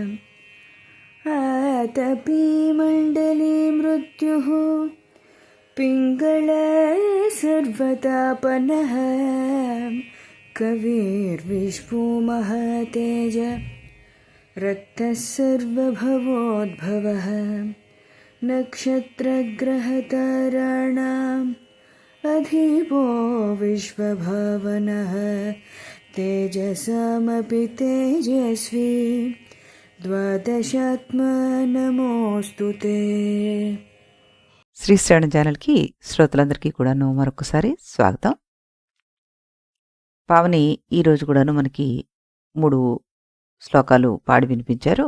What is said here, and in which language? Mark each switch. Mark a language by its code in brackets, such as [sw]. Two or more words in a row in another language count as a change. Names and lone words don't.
[sa] आतपी मण्डले मृत्युः पिङ्गळः सर्वतापनः कविर्विश्वो महतेज रक्तः सर्वभवोद्भवः नक्षत्रग्रहताराणाम् अधिपो विश्वभावनः तेजसामपि तेजस्वी ద్వాదశాత్మ నమోస్తుతే. [te] శ్రీశ్రవణ ఛానల్కి శ్రోతలందరికీ కూడాను మరొకసారి స్వాగతం. పావని ఈరోజు కూడాను మనకి 3 శ్లోకాలు పాడి వినిపించారు.